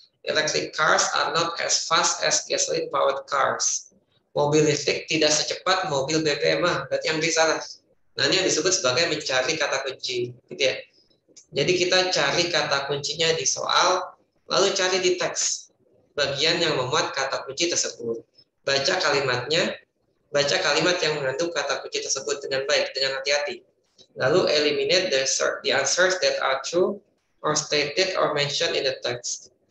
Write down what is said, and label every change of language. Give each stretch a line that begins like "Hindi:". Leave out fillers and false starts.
English: Electric cars are not as fast as gasoline-powered cars.
Indonesian: Mobil listrik tidak secepat mobil BBM, berarti yang salah. Nah, ini yang disebut sebagai mencari kata kunci, gitu ya. Jadi kita cari kata kuncinya di soal, lalu cari di teks bagian yang memuat kata kunci tersebut. Baca kalimatnya, baca kalimat yang mengandung kata kunci tersebut dengan baik, dengan hati-hati. Lalu
English: eliminate the answers that are true or stated or mentioned in the text.